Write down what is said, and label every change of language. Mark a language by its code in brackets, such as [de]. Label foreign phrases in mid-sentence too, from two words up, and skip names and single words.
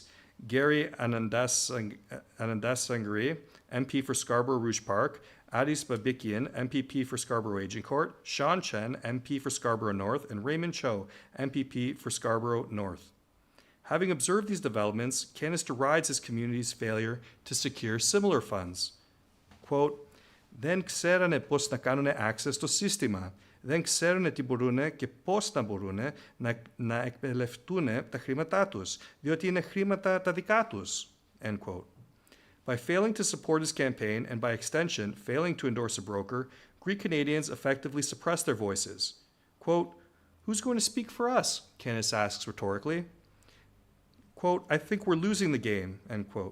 [en] Gary Anandasangri, MP for Scarborough Rouge Park, Adis Babikian, MPP for Scarborough Agincourt, Sean Chen, MP for Scarborough North, and Raymond Cho, MPP for Scarborough North. Having observed these developments, Cannis derides his community's failure to secure similar funds. Quote, [el] δεν ξέρανε πώς να κάνουν access στο σύστημα. Δεν ξέρουν τι μπορούν και πώς να μπορούν να εκμεταλλευτούν τα χρήματά τους, διότι είναι χρήματα τα δικά τους. [en] End quote. By failing to support his campaign and by extension, failing to endorse a broker, Greek Canadians effectively suppress their voices. Quote, "Who's going to speak for us?" Cannis asks rhetorically. Quote, "I think we're losing the game," end quote.